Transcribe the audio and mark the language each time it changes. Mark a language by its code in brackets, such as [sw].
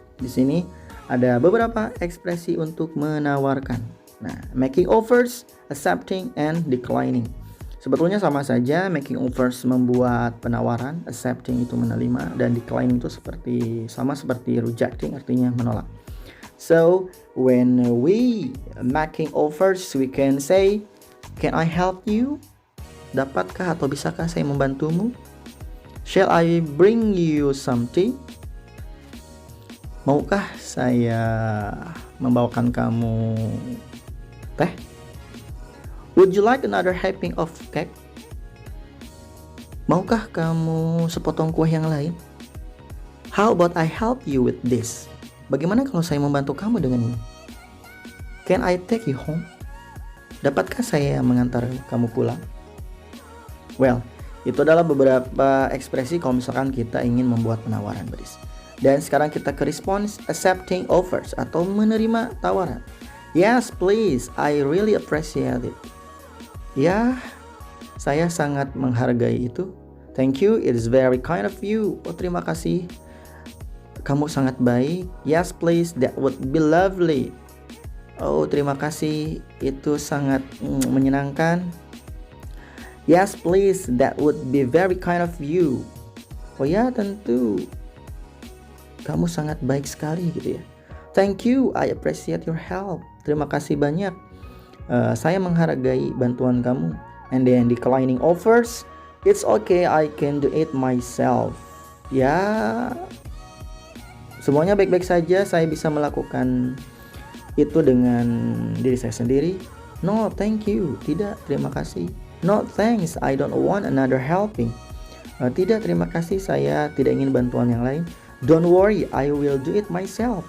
[id] Di sini ada beberapa ekspresi untuk menawarkan. [en] Nah, making offers, accepting, and declining. [id] Sebetulnya sama saja, making offers membuat penawaran, accepting itu menerima, dan declining itu sama seperti rejecting, artinya menolak. [en] So, when we making offers, we can say, can I help you? [id] Dapatkah atau bisakah saya membantumu? [en] Shall I bring you something? [id] Maukah saya membawakan kamu teh? [en] Would you like another helping of cake? [id] Maukah kamu sepotong kue yang lain? [en] How about I help you with this? [id] Bagaimana kalau saya membantu kamu dengan ini? [en] Can I take you home? [id] Dapatkah saya mengantar kamu pulang? Well, itu adalah beberapa ekspresi kalau misalkan kita ingin membuat penawaran, buddies. Dan sekarang kita ke response, accepting offers atau menerima tawaran. [en] Yes, please, I really appreciate it. [id] Ya, saya sangat menghargai itu. [en] Thank you, it is very kind of you. [id] Oh, terima kasih. Kamu sangat baik. [en] Yes, please, that would be lovely. [id] Oh, terima kasih. Itu sangat menyenangkan. [en] Yes, please, that would be very kind of you. [id] Oh ya, tentu. Kamu sangat baik sekali gitu ya. [en] Thank you, I appreciate your help. [id] Terima kasih banyak. Saya menghargai bantuan kamu. [en] And then declining offers, it's okay, I can do it myself. [id] Ya, semuanya baik-baik saja, saya bisa melakukan itu dengan diri saya sendiri. [en] No, thank you. [id] Tidak, terima kasih. [en] No, thanks, I don't want another helping. [id] Tidak, terima kasih, saya tidak ingin bantuan yang lain. [en] Don't worry, I will do it myself.